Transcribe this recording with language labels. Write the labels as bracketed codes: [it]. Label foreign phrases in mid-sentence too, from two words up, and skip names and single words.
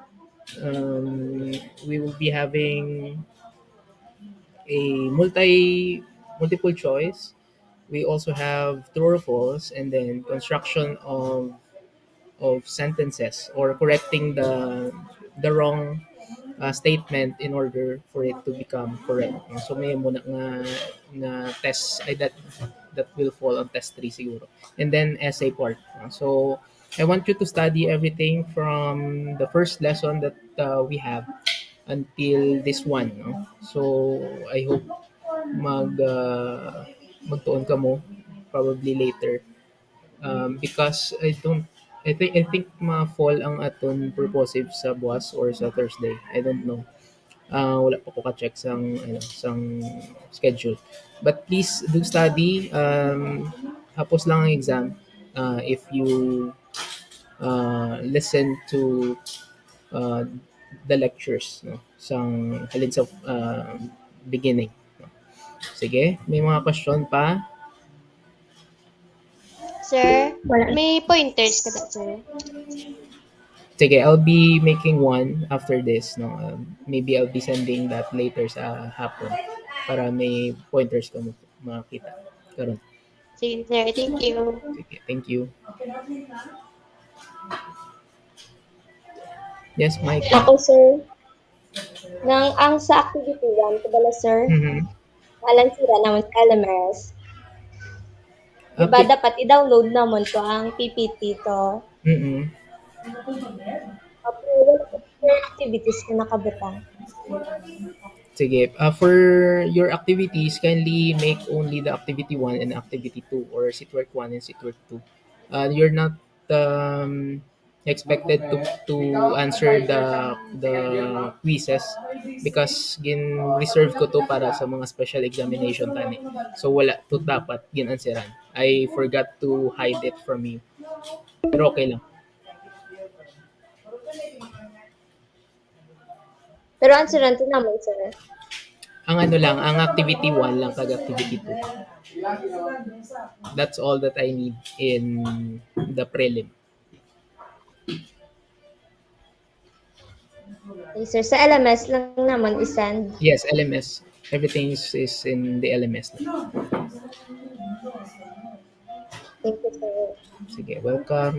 [en] We will be having a multiple choice. We also have true or false, and then construction of sentences, or correcting the wrong statement in order for it to become correct. [hil] So may muna nga test ay [en] that will fall on test 3 [hil] siguro. [en] And then essay part. So I want you to study everything from the first lesson that we have until this one, no? So I hope [hil] magtuon ka mo [en] probably later, because I think [hil] ma-fall ang aton purposive sa buwas or sa Thursday. [en] I don't know. [hil] Wala pa ko ka-check sang schedule. [en] But please do study. [hil] Hapos lang ang exam [en] if you listen to uh, the lectures, no? [hil] Sang halin sa beginning. [en] No? [hil] Sige, may mga question pa? Sir, Wala. may pointers ka ba, sir? Sige, [en] I'll be making one after this, no? Maybe I'll be sending that later [hil] sa hapon para may pointers ka makita. Karon. Sige, sir. [en] Thank you. Sige, thank you. Yes, Mike. [hil] Ako, sir, ang sa activity 1, kabala, sir, Mm-hmm. alang sira naman sa LMS. Diba, [en] Okay. [hil] dapat i-download naman to ang PPT to. Mm-hmm. Pero wala ko sir activities na nakabutang. Sige. [en] For your activities, kindly make only the activity 1 and activity 2 or Sitwork 1 and Sitwork 2. You're not expected to answer the quizzes because [hil] gin reserve ko to para sa mga special examination tani. So wala to dapat gin-answeran. [en] I forgot to hide it from you. [hil] Pero okay lang. Pero ang suranto naman, sir. Ang ano lang, ang activity 1 lang kag activity 2. [en] That's all that I need in the prelim. [hil] Okay, sir, sa LMS lang naman isend. [en] Yes, LMS. Everything is in the LMS na. Thank you, sir. [hil] Sige, welcome.